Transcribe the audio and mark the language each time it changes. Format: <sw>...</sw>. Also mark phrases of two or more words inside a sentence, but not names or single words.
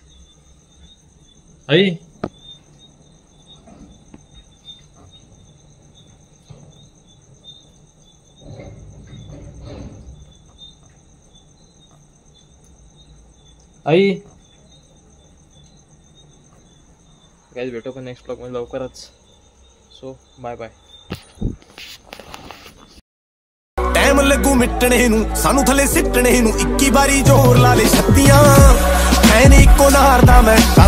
<mr>आई आई गाईज भेटू पण नेक्स्ट ब्लॉगमध्ये लवकरच.</mr> <en>so bye bye.</en> <pa>ਟਾਈਮ ਲੱਗੂ ਮਿਟਣੇ ਨੂੰ ਸਾਨੂੰ ਥੱਲੇ ਸਿੱਟਣੇ ਨੂੰ 21 ਵਾਰੀ ਜ਼ੋਰ ਲਾ ਲੈ ਛੱਤੀਆਂ ਐਨ ਇੱਕੋ ਨਾਰ ਦਾ ਮੈਂ</pa>